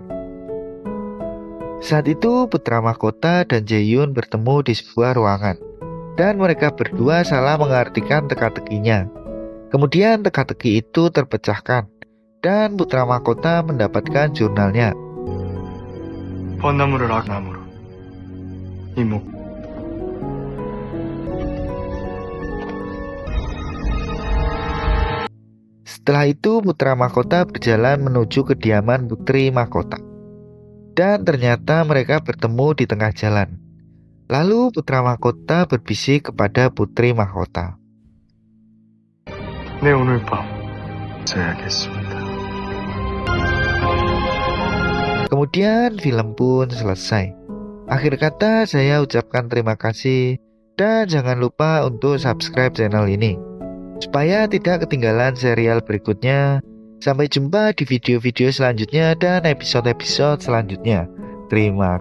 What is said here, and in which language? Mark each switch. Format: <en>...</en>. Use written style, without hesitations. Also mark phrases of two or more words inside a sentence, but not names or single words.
<id>Saat itu putra mahkota dan Jaeyoon bertemu di sebuah ruangan. Dan mereka berdua salah mengartikan teka-tekinya. Kemudian teka-teki itu terpecahkan dan putra mahkota mendapatkan jurnalnya.</id> <ko>벚나무를 악나무로 이목</ko> <id>Setelah itu putra mahkota berjalan menuju kediaman putri mahkota. Dan ternyata mereka bertemu di tengah jalan. Lalu putra mahkota berbisik kepada putri mahkota.</id> <ko>네, 오늘 밤 써야겠습니다.</ko> <id>Kemudian film pun selesai. Akhir kata saya ucapkan terima kasih dan jangan lupa untuk subscribe channel ini supaya tidak ketinggalan serial berikutnya. Sampai jumpa di video-video selanjutnya dan episode-episode selanjutnya.</id>